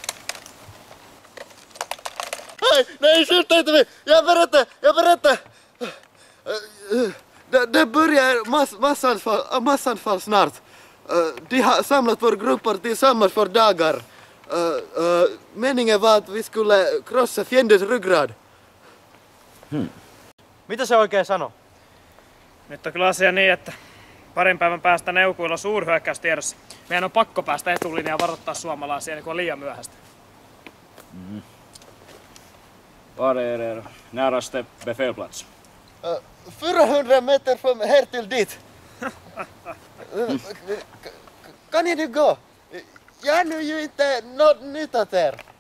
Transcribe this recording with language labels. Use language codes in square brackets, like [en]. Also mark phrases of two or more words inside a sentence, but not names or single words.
[sv] Nej, skjut inte mig! Jag berättar! Det börjar massanfall snart. De har samlat våra grupper tillsammans för dagar. Meningen var att vi skulle krossa fiendens ryggrad. [fi] Mitä se oikein sanoo? Nyt on kyllä asia niin, että parin päivän päästä Neukuilla on suurhyökkäys tiedossa. Meidän on pakko päästä etulinjaan ja varoittaa suomalaisia, niin kun on liian myöhäistä. [sv] Var är er näraste befälplats? 400 meter från här till dit. Kan ni gå? Jag har nu ju inte något nytt åt er.